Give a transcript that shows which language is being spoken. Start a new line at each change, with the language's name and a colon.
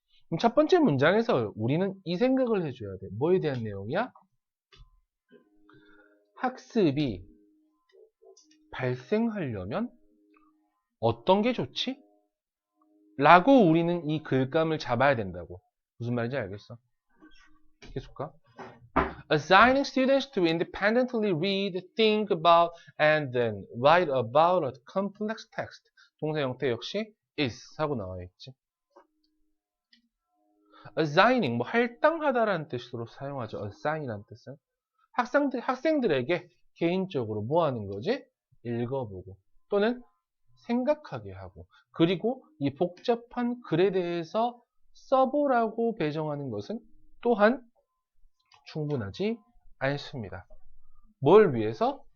Korean: 그럼 첫 번째 문장에서 우리는 이 생각을 해줘야 돼. 뭐에 대한 내용이야? 학습이 발생하려면 어떤 게 좋지? 라고 우리는 이 글감을 잡아야 된다고. 무슨 말인지 알겠어? 계속 가.
English: Assigning students to independently read, think about, and then write about a complex text.
Korean: 동사 형태 역시 is 하고 나와 있지. Assigning, 뭐 할당하다라는 뜻으로 사용하죠. Assign이라는 뜻은 학생들에게 개인적으로 뭐 하는 거지? 읽어보고 또는 생각하게 하고 그리고 이 복잡한 글에 대해서 써보라고 배정하는 것은 또한 충분하지 않습니다. 뭘 위해서?